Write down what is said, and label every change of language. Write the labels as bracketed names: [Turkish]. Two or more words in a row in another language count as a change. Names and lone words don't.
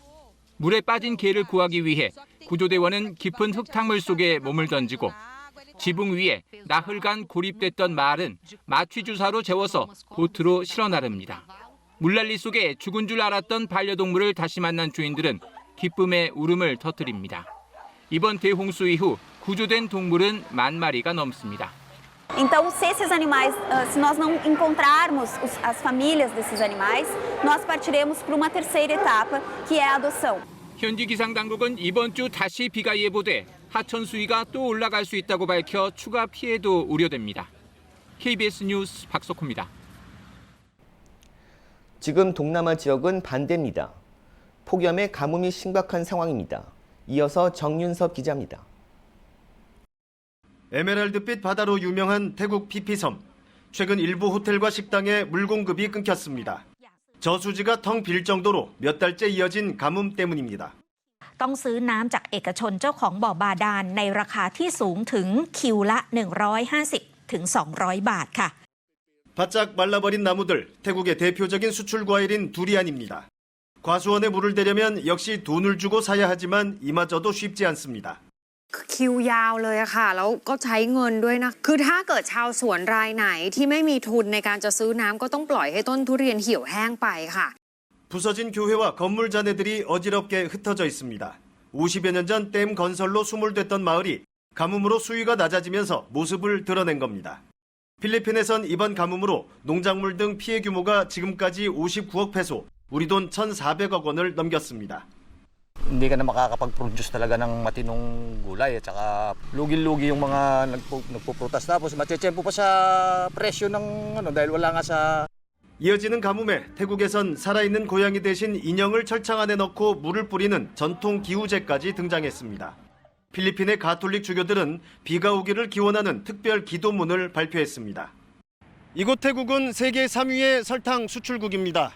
[Korean] 물에 빠진 개를 구하기 위해 구조대원은 깊은 흙탕물 속에 몸을 던지고 지붕 위에 나흘간 고립됐던 말은 마취주사로 재워서 보트로 실어 나릅니다. 물난리 속에 죽은 줄 알았던 반려동물을 다시 만난 주인들은 기쁨의 울음을 터뜨립니다. 이번 대홍수 이후 구조된 동물은 10,000마리가 넘습니다. [Portuguese] Então, se esses animais, se nós não encontrarmos as famílias desses animais, nós partiremos para uma terceira etapa, que é a adoção. [Korean] 현지 기상 당국은 이번 주 다시 비가 예보돼 하천 수위가 또 올라갈 수 있다고 밝혀 추가 피해도 우려됩니다. KBS 뉴스 박석호입니다. 지금 동남아 지역은 반대입니다. 폭염에 가뭄이 심각한 상황입니다. 이어서 정윤섭 기자입니다. 에메랄드빛 바다로 유명한 태국 피피섬. 최근 일부 호텔과 식당에 물 공급이 끊겼습니다. 저수지가 텅 빌 정도로 몇 달째 이어진 가뭄 때문입니다. [Thai] ต้องซื้อน้ำจากเอกชนเจ้าของบ่อบาดาลในราคาที่สูงถึงคิวละ150ถึง200 บาทค่ะ [Korean] 바짝 말라버린 나무들, 태국의 대표적인 수출 과일인 두리안입니다. 과수원에 물을 대려면 역시 돈을 주고 사야 하지만 이마저도 쉽지 않습니다. [Thai] คิวยาวเลยอะค่ะแล้วก็ใช้เงินด้วยนะคือถ้าเกิดชาวสวนรายไหนที่ไม่มีทุนในการจะซื้อน้ำก็ต้องปล่อยให้ต้นทุเรียนเหี่ยวแห้งไปค่ะ [Korean] 부서진 교회와 건물 잔해들이 어지럽게 흩어져 있습니다. 50여 년 전 댐 건설로 수몰됐던 마을이 가뭄으로 수위가 낮아지면서 모습을 드러낸 겁니다. 필리핀에선 이번 가뭄으로 농작물 등 피해 규모가 지금까지 59억 페소, 우리 돈 1,400억 원을 넘겼습니다. [Filipino] Hindi ka na makakapag-produce talaga ng matinong gulay at saka lugi-lugi yung mga nagpo-protest tapos matsetsempo pa sa presyo ng dahil wala nga sa [Korean] 이어지는 가뭄에 태국에선 살아있는 고양이 대신 인형을 철창 안에 넣고 물을 뿌리는 전통 기우제까지 등장했습니다. 필리핀의 가톨릭 주교들은 비가 오기를 기원하는 특별 기도문을 발표했습니다. 이곳 태국은 세계 3위의 설탕 수출국입니다.